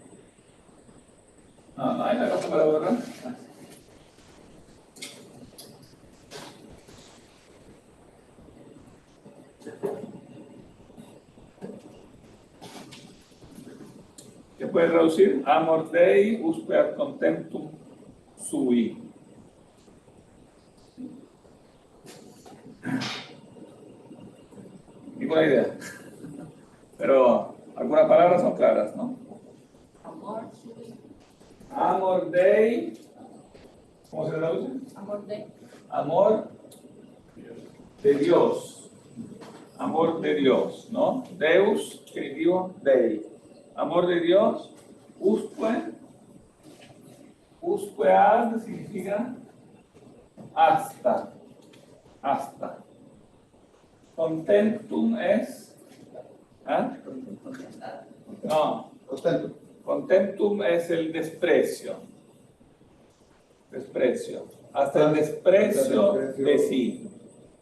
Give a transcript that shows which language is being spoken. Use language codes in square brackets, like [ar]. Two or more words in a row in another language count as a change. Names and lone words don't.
[es] No hay una cosa para borrar. ¿Qué puede traducir? [la] Amor Dei, usque ad contentum sui. [es] Ninguna idea. Pero algunas palabras son claras, ¿no? Amor, [la] Amor Dei. [es] ¿Cómo se traduce? amor de. Amor de Dios. Amor de Dios, ¿no? Deus, escribió Dei. Amor de Dios, [la] usque ad [es] significa hasta. Hasta. Contentum es. ¿Ah? No. Contentum es el desprecio. Desprecio. Hasta el desprecio de sí.